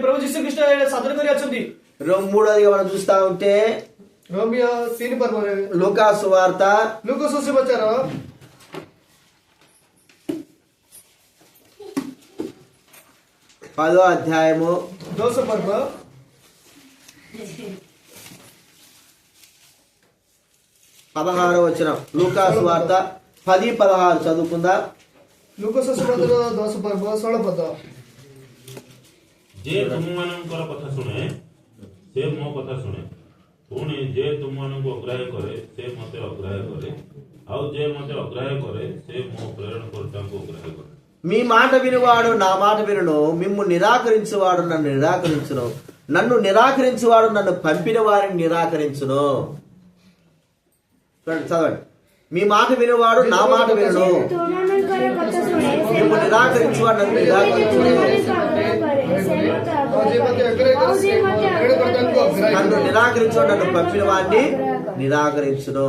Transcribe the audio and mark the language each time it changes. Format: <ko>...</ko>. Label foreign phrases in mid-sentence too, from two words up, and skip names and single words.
<te>మూడోదిగా మనం చూస్తా ఉంటే లూకాసు వార్త 10వ అధ్యాయము 16వ వచనం. లూకాసు వార్త 10:16 చదువుకుందా?</te> <or>ଯେ ତୁମମାନଙ୍କର କଥା ଶୁଣେ ସେ ମୋ କଥା ଶୁଣେ, ପୁଣି ଯେ ତୁମମାନଙ୍କୁ ଅଗ୍ରାହ୍ୟ କରେ ସେ ମତେ ଅଗ୍ରାହ୍ୟ କରେ, ଆଉ ଯେ ମତେ ଅଗ୍ରାହ୍ୟ କରେ ସେ ମୋ ପ୍ରେରଣକର୍ତ୍ତାଙ୍କୁ ଅଗ୍ରାହ୍ୟ କରେ.</or> <te>మీ మాట వినువాడు నా మాట వినును, మిమ్ము నిరాకరించువాడు నన్ను నిరాకరించును, నన్ను నిరాకరించువాడు నన్ను పంపిన వారిని నిరాకరించును. చదవండి. మీ మాట వినువాడు నా మాట వినును, మిమ్ము నిరాకరించువాడు నన్ను నిరాకరించును, నన్ను నిరాకరించువాడు నన్ను పంపిన వారిని నిరాకరించును.</te>